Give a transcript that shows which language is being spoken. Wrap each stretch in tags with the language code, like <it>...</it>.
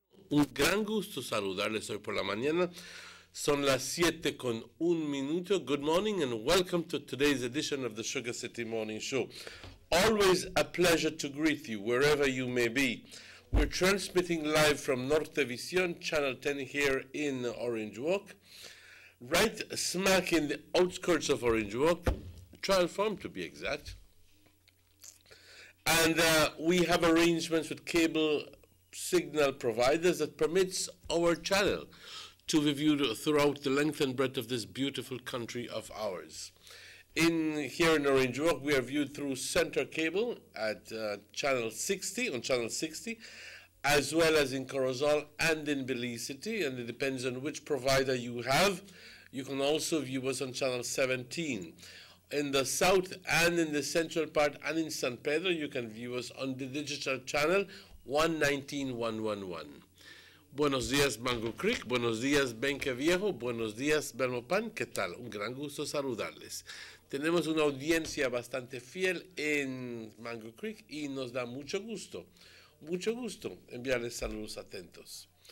<es>Un gran gusto saludarles hoy por la mañana. Son las 7:01.</es> <en>Good morning and welcome to today's edition of the Sugar City Morning Show. Always a pleasure to greet you wherever you may be. We're transmitting live from Nortevisión, Channel 10 here in Orange Walk, right smack in the outskirts of Orange Walk, Trial Farm to be exact. And we have arrangements with cable signal providers that permits our channel to be viewed throughout the length and breadth of this beautiful country of ours. Here in Orange Walk, we are viewed through Center Cable at channel 60, on channel 60, as well as in Corozal and in Belize City, and it depends on which provider you have. You can also view us on channel 17. In the south and in the central part and in San Pedro, you can view us on the digital channel 119111.</en> <es>Buenos días Mango Creek, buenos días Benque Viejo, buenos días Belmopan, ¿qué tal? Un gran gusto saludarles. Tenemos una audiencia bastante fiel en Mango Creek y nos da mucho gusto enviarles saludos atentos.</es>